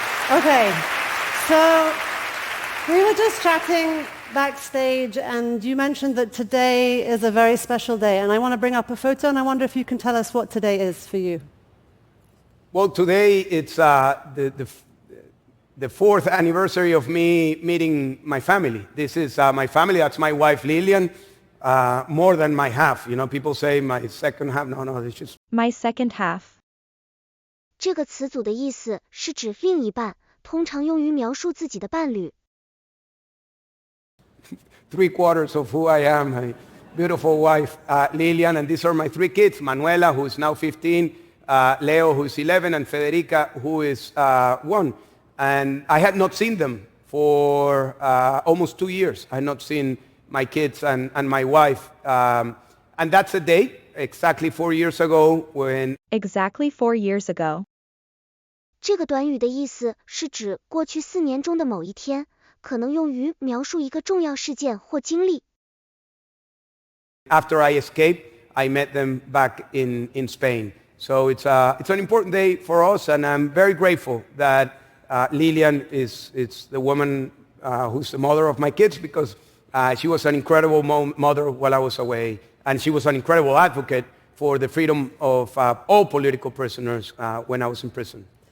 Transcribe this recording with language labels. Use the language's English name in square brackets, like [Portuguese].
[English] Okay, so we were just chatting backstage, and you mentioned that today is a very special day, and I want to bring up a photo, and I wonder if you can tell us what today is for you. Well, today it's the fourth anniversary of me meeting my family. This is my family. That's my wife, Lilian. More than my half. You know, people say my second half. No, it's just... My second half. [Chinese] 这个词组的意思是指另一半，通常用于描述自己的伴侣。 [English] Three-quarters of who I am, my beautiful wife, Lilian, and these are my three kids, Manuela, who is now 15, Leo, who is 11, and Federica, who is 1. And I had not seen them for almost 2 years. I had not seen my kids and my wife. And that's a date, exactly 4 years ago, when... Exactly 4 years ago. [Chinese] 这个短语的意思是指过去4年中的某一天，可能用于描述一个重要事件或经历。 [English] After I escaped, I met them back in Spain. So it's an important day for us, and I'm very grateful that Lillian is the woman who's the mother of my kids, because she was an incredible mother while I was away, and she was an incredible advocate for the freedom of all political prisoners when I was in prison.